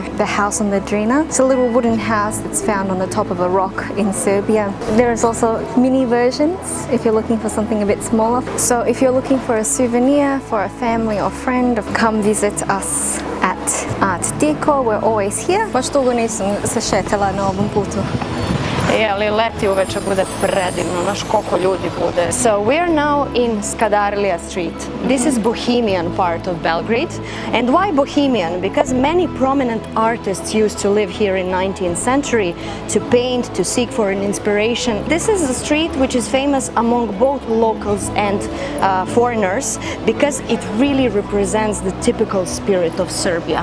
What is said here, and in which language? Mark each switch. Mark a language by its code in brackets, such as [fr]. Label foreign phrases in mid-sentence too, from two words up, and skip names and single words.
[en] The house on the Drina, it's a little wooden house that's found on the top of a rock in Serbia. There is also mini versions if you're looking for something a bit smaller. So if you're looking for a souvenir for a family or friend, come visit us at Art Deco. We're always here. [sr] Baš dugo nisam se šetala na ovom putu. Ali leti uveče bude predivno, znaš koliko ljudi bude. [en] So we are now in Skadarlija street. This is Bohemian part of Belgrade. And why Bohemian? Because many prominent artists used to live here in 19th century to paint, to seek for an inspiration. This is a street which is famous among both locals and foreigners because it really represents the typical spirit of Serbia.